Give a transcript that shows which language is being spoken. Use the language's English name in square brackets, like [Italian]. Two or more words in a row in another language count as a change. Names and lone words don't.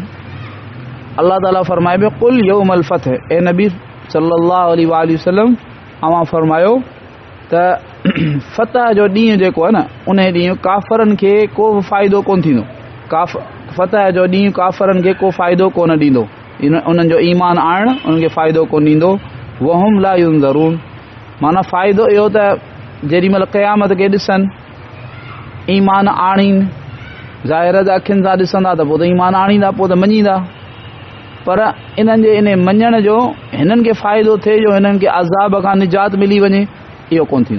[Sindhi] अल्लाह ताला फ़रमाए पियो [Arabic] قل يوم الفتح, [Sindhi] ए नबी [Arabic] صلى الله عليه وسلم [Sindhi] अवां फ़रमायो त फ़तह जो ॾींहुं जेको आहे न उन ॾींहुं काफ़रनि खे को बि फ़ाइदो कोन थींदो। फ़तह जो ॾींहुं काफ़रनि खे को फ़ाइदो कोन ॾींदो, उन्हनि जो ईमान आणणु उन्हनि खे फ़ाइदो कोन ॾींदो। [Arabic] وهم لا ينظرون, [Sindhi] माना फ़ाइदो इहो त जेॾी महिल क़यामत खे ॾिसनि, ईमान आणीनि ज़ाहिर जा अखियुनि सां ॾिसंदा त पोइ त ईमान आणींदा, पोइ त मञींदा, पर इन्हनि जे इन मञण जो हिननि खे फ़ाइदो थिए जो हिननि खे अज़ाब खां निजात मिली वञे, इहो कोन्ह थींदो।